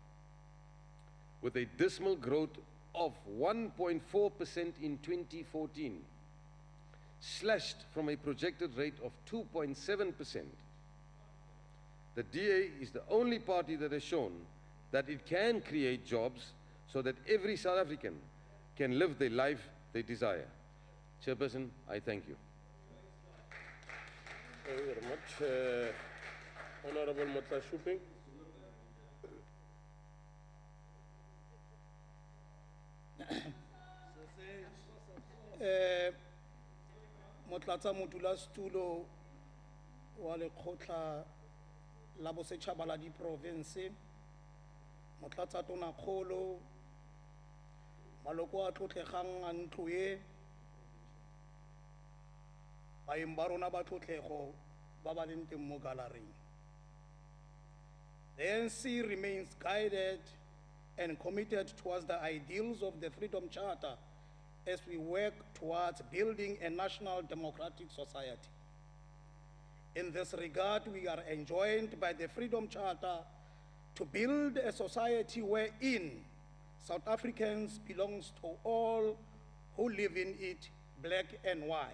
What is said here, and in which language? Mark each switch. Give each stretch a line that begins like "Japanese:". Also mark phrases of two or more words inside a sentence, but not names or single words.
English: With a dismal growth of 1.4% in 2014, slashed from a projected rate of 2.7%, the DA is the only party that has shown that it can create jobs so that every South African can live the life they desire. Chairperson, I thank you. Thank you very much. Honorable Motlashuping.
Northern Sotho: Motlatsa modulasetulo wa lekgotla la bosetšhaba la diprovinse, motlatsa tonakgolo, maloko a tlotlegang a ntlo e, baeng ba rona ba tlotlego ba ba leng teng mo galleryng.
English: The ANC remains guided and committed towards the ideals of the Freedom Charter as we work towards building a national democratic society. In this regard, we are enjoined by the Freedom Charter to build a society wherein South Africans belong to all who live in it, black and white.